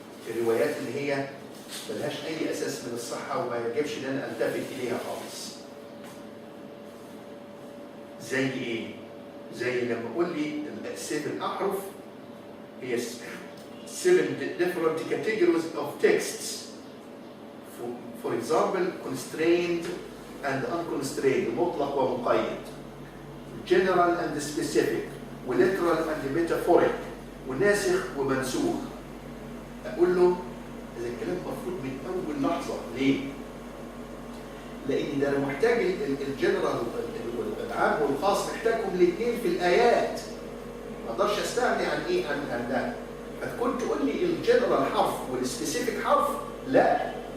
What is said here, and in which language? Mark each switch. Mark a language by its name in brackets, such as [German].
[Arabic] الروايات اللي هي ملهاش أي أساس من الصحة وما يجبش إن أنا ألتفت إليها خالص. زي إيه؟ زي لما أقول لي 7 أحرف هي [English] 7 different categories of texts. For example, constrained and unconstrained، [Arabic] مطلق ومقيد، [English] general and specific، ولiteral and metaphoric، [Arabic] وناسخ ومنسوخ. أقول له هذا الكلام مفروض من أول لحظة. ليه؟ لأن ده أنا محتاج الجنرال العام والخاص محتاجهم الاثنين في الآيات. ما أقدرش أستغني عن إيه؟ عن ده. فكنت تقول لي الجنرال حرف والسبيسيفيك حرف، لا.